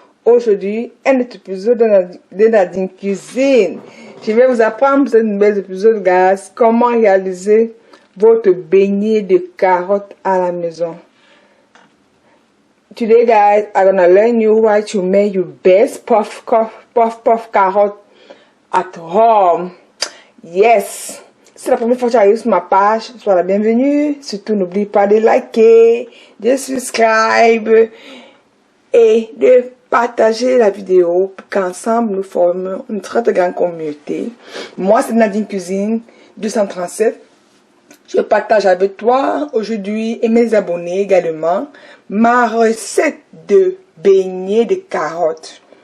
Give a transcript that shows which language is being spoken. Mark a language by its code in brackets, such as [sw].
[fr] Aujourd'hui, un autre épisode de Nadine Cuisine. Je vais vous apprendre pour ce nouvel épisode, guys, comment réaliser votre beignet de carottes à la maison. [en] Today, guys, I'm gonna learn you how to make your best puff carrot at home. Yes! [fr] Si c'est la première fois que tu arrives sur ma page, sois la bienvenue. Surtout, n'oublie pas de liker, de subscribe et de partager la vidéo pour qu'ensemble nous formons une très grande communauté. Moi, c'est Nadine Cuisine 237. Je partage avec toi aujourd'hui et mes abonnés également ma recette de beignets de carottes.